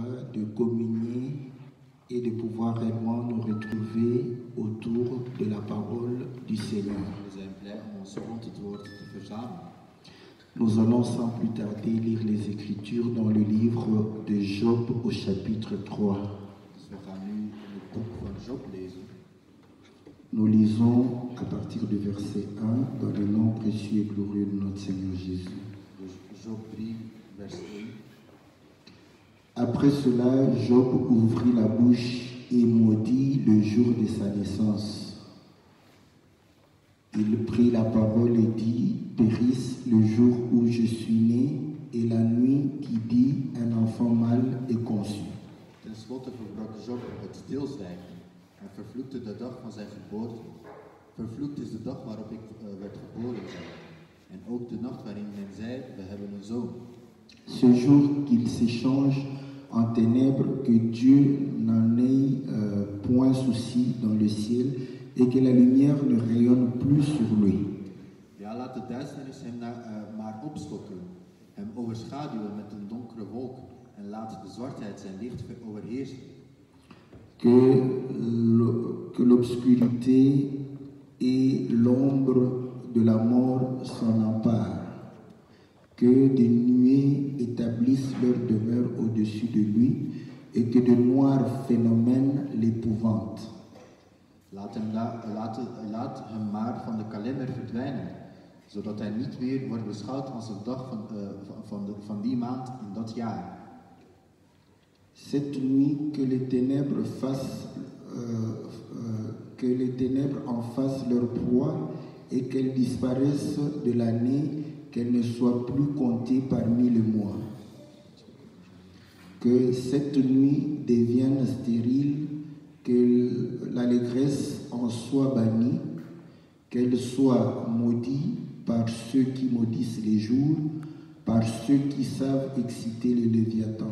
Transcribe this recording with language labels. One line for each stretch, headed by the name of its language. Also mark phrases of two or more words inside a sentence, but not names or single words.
French: de communier et de pouvoir réellement nous retrouver autour de la parole du Seigneur.
Dutch: We zijn blij om ons rond het woord te verzamelen.
French: Nous allons sans plus tarder lire les Écritures dans le livre de Job au chapitre 3.
Dutch: Dus we gaan nu in het boek van Job lezen.
French: Nous lisons à partir du verset 1 dans le nom précieux et glorieux de notre Seigneur Jésus.
Dutch: Dus Job 3, vers 1.
French: Après cela, Job ouvrit la bouche et maudit le jour de sa naissance. Il prit la parole et dit, périsse le jour où je suis né et la nuit qui dit un enfant mâle est conçu.
Dutch: Ten slotte verbrak Job het stilzwijgen en vervloekte de dag van zijn geboorte. Vervloekt is de dag waarop ik werd geboren, zei hij. En ook de nacht waarin men zei, we hebben een zoon.
French: Ce jour qu'il s'échange en ténèbres, que Dieu n'en ait point souci dans le ciel et que la lumière ne rayonne plus sur lui.
Dutch: Ja, laat de duisternis hem maar opschokkelen, hem overschaduwen met een donkere wolk en laat de zwartheid zijn licht overheersen.
French: Que l'obscurité et l'ombre de la mort s'en emparent. Que des nuées établissent leur demeure au-dessus de lui et que de noirs phénomènes l'épouvantent.
Dutch: Laat hem maar van de kalender verdwijnen, zodat hij niet meer wordt beschouwd als een dag van die maand in dat jaar.
French: Cette nuit, que les ténèbres en fassent leur proie et qu'elles disparaissent de l'année, qu'elles ne soient plus comptées parmi les mois. Que cette nuit devienne stérile, que l'allégresse en soit bannie, qu'elle soit maudite par ceux qui maudissent les jours, par ceux qui savent exciter le Léviathan.